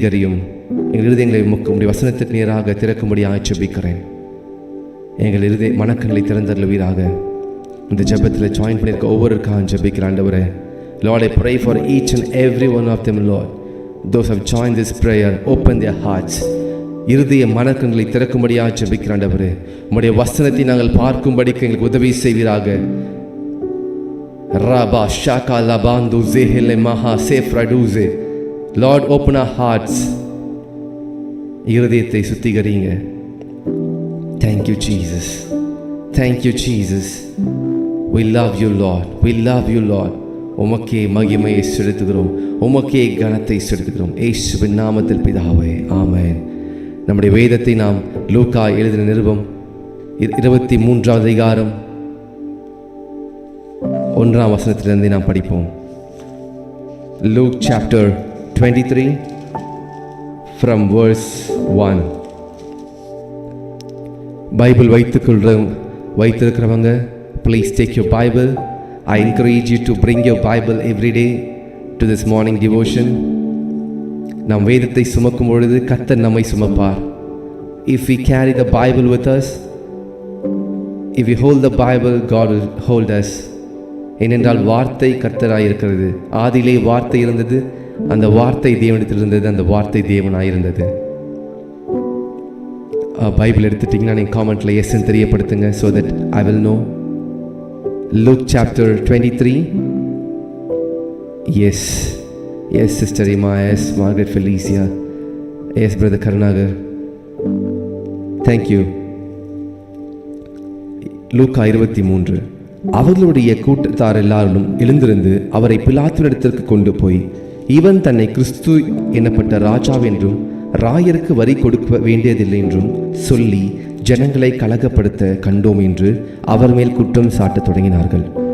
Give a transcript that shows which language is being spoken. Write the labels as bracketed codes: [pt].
[ta] எங்கள் இருதயங்களை உம்முடைய வசனத்துக்கு நேராக திறக்கும்படியாக ஜெபிக்கிறேன். எங்கள் இருதய மனக்கங்களை திறந்தருளுவீராக. இந்த ஜெபத்தில் ஜாயின் பண்ணியிருக்க ஒவ்வொருக்காக ஜெபிக்கிறேன் ஆண்டவரே. [en] Lord, I pray for each and every one of them, Lord. Those who have joined this prayer, open their hearts. [ta] இருதய மனக்கங்களை திறக்கும்படியாக ஜெபிக்கிறேன் ஆண்டவரே. உம்முடைய வசனத்தை நாங்கள் பார்க்கும்படிக்கு எங்களுக்கு உதவி செய்வீராக. ரபா Xhaka லபாந்து ஜெஹெலே Maha சேஃப்ரடூஸே. [en] Lord, open our hearts. [ta] இருதயத்தை சுத்திகரிங்க. [en] Thank you, Jesus. Thank you, Jesus. We love you, Lord. We love you, Lord. [ta] உமக்கே மகிமையை செலுத்துகிறோம், உமக்கே கனத்தை செலுத்துகிறோம். இயேசுவின் நாமத்தில் பிதாவே, ஆமென். நம்முடைய வேதத்தை நாம் லூக்கா எழுதின நிருபம் 23 அதிகாரம் 1 வசனத்திலிருந்து நாம் படிப்போம். [en] Luke chapter 23 from verse 1. [ta] Bible வைத்திருக்கிறவங்க [en] please take your Bible. I encourage you to bring your Bible every day to this morning devotion. [ta] நாம் வேதத்தை சுமக்கும் பொழுது கர்த்தர் நம்மை சுமப்பார். [en] If we carry the Bible with us, if we hold the Bible, God will hold us. [ta] ஏனென்றால் வார்த்தை கர்த்தராய் இருக்கிறது. ஆதியிலே வார்த்தை இருந்தது, அந்த வார்த்தை தேவனிடத்தில் இருந்தது, அந்த வார்த்தை தேவனாய் இருந்தது. பைபிள் எடுத்துட்டிங்கன்னா நீங்கள் காமெண்ட்டில் எஸ்ன்னு தெரியப்படுத்துங்க, [en] so that I will know. Luke chapter 23. Yes sister Ima, yes Margaret Felicia, yes brother Karnagar, thank you. [ta] லூக்கா 23. அவர்களுடைய கூட்டத்தார் எல்லாரும் எழுந்திருந்து அவரை பிலாத்துவினிடத்திற்கு கொண்டு போய், இவன் தன்னை கிறிஸ்து எனப்பட்ட ராஜாவென்றும் ராயருக்கு வரி கொடுக்க வேண்டியதில்லை என்றும் சொல்லி ஜனங்களை கலகப்படுத்த கண்டோம் என்று அவர் மேல் குற்றம் சாட்டத் தொடங்கினார்கள்.